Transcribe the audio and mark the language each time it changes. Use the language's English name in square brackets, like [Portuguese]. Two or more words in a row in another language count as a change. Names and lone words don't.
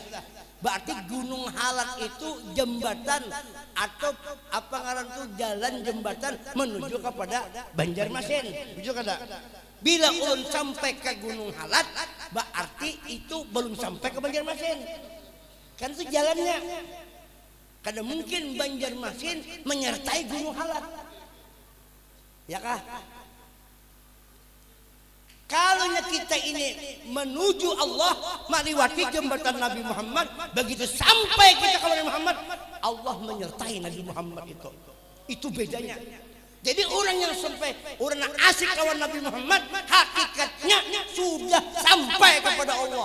[Indonesian] Berarti Gunung Halat itu jembatan atau apa ngaran tuh jalan jembatan menuju kepada Banjarmasin. Betul kada? Bila ulun sampai ke Gunung Halat, berarti itu belum sampai ke Banjarmasin. Kan itu jalannya. Kada mungkin Banjarmasin menyertai Gunung Halat. Ya kah? Kalau kita ini menuju Allah melewati jembatan Nabi Muhammad, begitu sampai kita kepada Muhammad, Allah menyertai Nabi Muhammad itu bedanya. Jadi orang yang sampai orang yang asik kawan Nabi Muhammad, hakikatnya sudah sampai kepada Allah.